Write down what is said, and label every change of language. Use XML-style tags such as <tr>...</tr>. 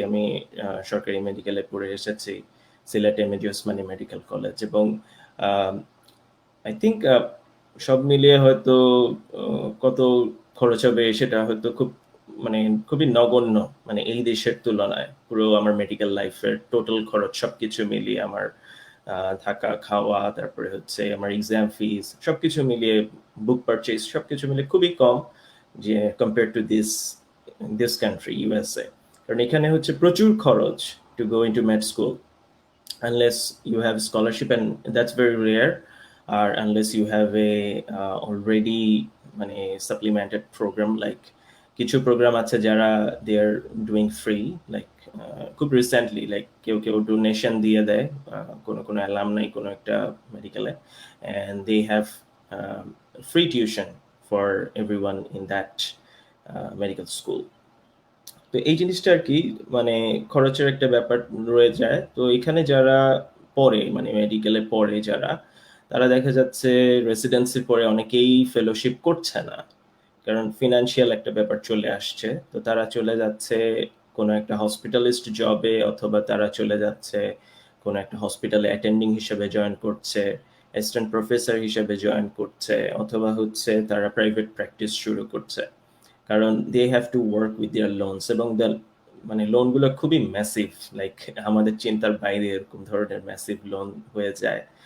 <bn>আমি সরকারি মেডিকেলে পড়ে এসেছি, Sylhet MAG Osmani medical college, এবং</bn> <en>I think</en> <bn>সব মিলিয়ে হয়তো কত খরচ হবে সেটা হয়তো মানে খুবই নগণ্য, মানে এই দেশের তুলনায় পুরো আমার মেডিকেল লাইফের টোটাল খরচ সবকিছু মিলিয়ে, আমার থাকা খাওয়া, তারপরে হচ্ছে আমার এক্সাম ফিস, সবকিছু মিলিয়ে বুক পারচেজ সবকিছু মিলিয়ে খুবই কম, যে</bn> <en>Compare to this country USA.</en> <bn>কারণ এখানে হচ্ছে প্রচুর খরচ</bn> <en>to go into med school, unless you have scholarship, and that's very rare, or unless you have a already মানে supplemented program, like</en> <bn>কিছু প্রোগ্রাম আছে যারা</bn> <en>they are doing free, like</en> <bn>খুব রিসেন্টলি লাইক কেউ ডোনেশন দিয়ে দেয় কোনো alumni কোনো একটা মেডিকেলে,</bn> <en>and they have free tuition for everyone in that medical school.</en> <bn>তো এই জিনিসটা আর কি, মানে খরচের একটা ব্যাপার রয়ে যায়। তো এখানে যারা পড়ে, মানে মেডিকেলে পড়ে যারা, তারা দেখা যাচ্ছে রেসিডেন্সির পরে অনেকেই ফেলোশিপ করছে না, কারণ ফিনান্সিয়াল একটা ব্যাপার চলে আসছে। তো তারা চলে যাচ্ছে কোনো একটা হসপিটালিস্ট জবে, অথবা তারা চলে যাচ্ছে কোনো একটা হসপিটালে অ্যাটেন্ডিং হিসেবে জয়েন করছে, অ্যাসিস্ট্যান্ট প্রফেসর হিসেবে জয়েন করছে, অথবা হচ্ছে তারা প্রাইভেট প্র্যাকটিস শুরু করছে, কারণ</bn> <en>they have to work with their loans,</en> <bn>এবং মানে লোনগুলো খুবই ম্যাসিভ, লাইক আমাদের চিন্তার বাইরে এরকম ধরনের ম্যাসিভ লোন হয়ে যায়।</bn>